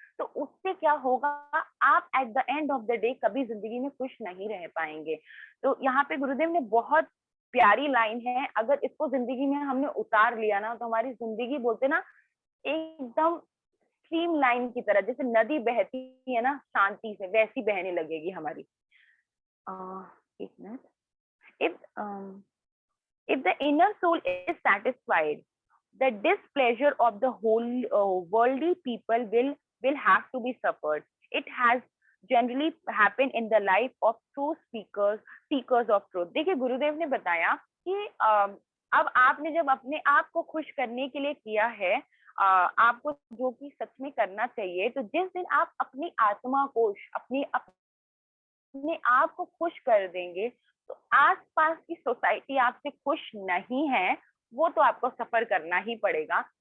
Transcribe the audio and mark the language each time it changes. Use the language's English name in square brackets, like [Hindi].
[Hindi] तो उससे क्या होगा, आप [English] at the end of the day [Hindi] कभी जिंदगी में खुश नहीं रह पाएंगे। तो यहाँ पे गुरुदेव ने बहुत प्यारी लाइन है, अगर इसको जिंदगी में हमने उतार लिया ना, तो हमारी जिंदगी, बोलते ना, एकदम स्ट्रीम लाइन की तरह, जैसे नदी बहती है ना शांति से, वैसी बहने लगेगी हमारी। एक minute. [English] if um, if the inner soul is satisfied, the displeasure of the whole worldly people will have to be suffered. It has generally happened in the life of true seekers of truth. [Hindi] देखिए गुरुदेव ने बताया कि अब आपने जब अपने आप को खुश करने के लिए किया है, आपको जो कि सच में करना चाहिए, तो जिस दिन आप अपनी आत्मा को, अपने आप को खुश कर देंगे, तो आस-पास की सोसाइटी आपसे खुश नहीं है, वो तो आपको सफ़र करना ही पड़ेगा।